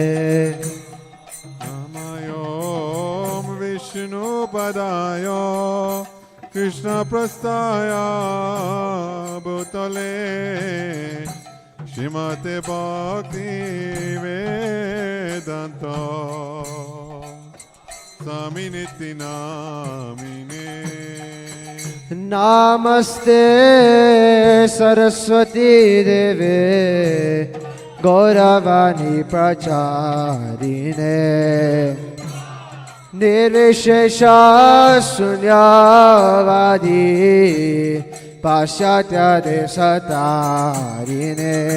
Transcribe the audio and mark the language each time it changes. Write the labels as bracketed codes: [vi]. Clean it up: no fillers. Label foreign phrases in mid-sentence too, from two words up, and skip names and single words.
[sa] নমঃ বিষ্ণুপদায় কৃষ্ণপ্রস্থায় ভূতলে শ্রীমতে ভক্তি বেদান্ত স্বামিনীতি নামিনে नमस्ते सरस्वती देवे गौरवाणी प्रचारिणे निर्विशेष शून्यवादी पाश्चात्य देशतारिणे